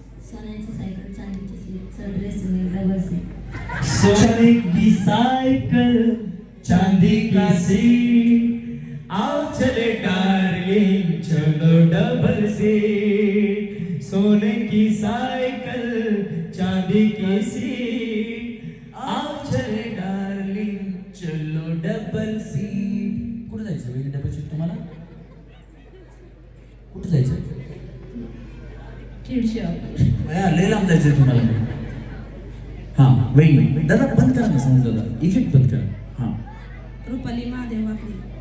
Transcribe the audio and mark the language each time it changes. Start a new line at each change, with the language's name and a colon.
Marathi: सोन्याची सायकल चांदीची सीट चढले सुनील डबल सीट.
Hindi: सोने की साइकिल चांदी का सीट आओ चले डार्लिंग चलो डबल सीट. सोने की साइकिल चांदी की सीट आओ चले डार्लिंग चलो डबल सीट.
Marathi: कुठं जायचं वहिनी डबल सीट तुम्हाला? कुठं जायचं? बया लय लांब जायचंय तुम्हाला. हा वहिनी दादा बंद करा ना समज दादा इफेक्ट बंद करा. हा रुपाली महादेव वाकडी.